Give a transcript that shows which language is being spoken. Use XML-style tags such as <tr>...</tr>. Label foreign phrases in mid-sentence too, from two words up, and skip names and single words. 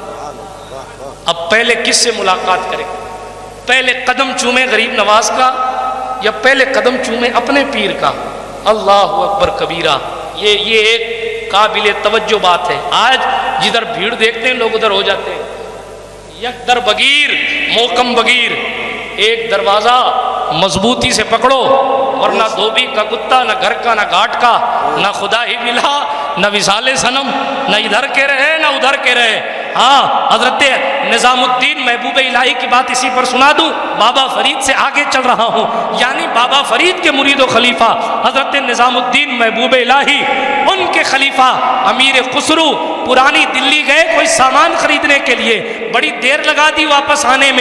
<ur>اب پہلے کس سے ملاقات کریں؟ پہلے قدم چومیں غریب نواز کا یا پہلے قدم چومیں اپنے پیر کا؟</ur> <ar>اللہ اکبر کبیرہ،</ar> <ur>یہ ایک قابل توجہ بات ہے۔ آج جدھر بھیڑ دیکھتے ہیں لوگ ادھر ہو جاتے ہیں۔</ur> <fa>یک در بگیر موکم بگیر،</fa> <ur>ایک دروازہ مضبوطی سے پکڑو ورنہ دھوبی کا کتا، نہ گھر کا نہ گھاٹ کا، نہ خدا ہی ملا نہ وصال صنم، نہ ادھر کے رہے نہ ادھر کے رہے۔ ہاں حضرت نظام الدین محبوب الہی کی بات اسی پر سنا دوں، بابا فرید سے آگے چل رہا ہوں، یعنی بابا فرید کے مرید و خلیفہ حضرت نظام الدین محبوب الہی، ان کے خلیفہ امیر خسرو پرانی دلی گئے کوئی سامان خریدنے کے لیے، بڑی دیر لگا دی واپس آنے میں۔</ur>